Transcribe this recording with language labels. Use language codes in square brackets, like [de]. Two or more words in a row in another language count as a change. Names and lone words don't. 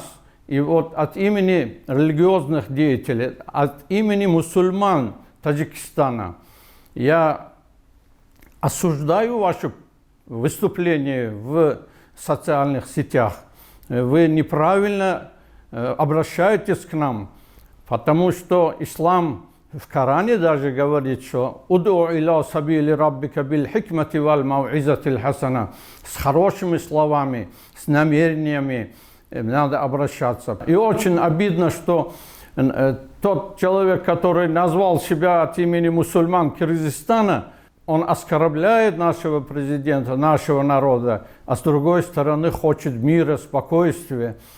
[ru] И вот от имени религиозных деятелей, от имени мусульман Таджикистана я осуждаю ваше выступление в социальных сетях. Вы неправильно обращаетесь к нам, потому что ислам в Коране даже говорит, что [ar] «ادع إلى سبيل ربك بالحكمة والموعظة الحسنة». [ru] С хорошими словами, с намерениями надо обращаться. И очень обидно, что тот человек, который назвал себя от имени мусульман Кыргызстана, он оскорбляет нашего президента, нашего народа, а с другой стороны хочет мира, спокойствия.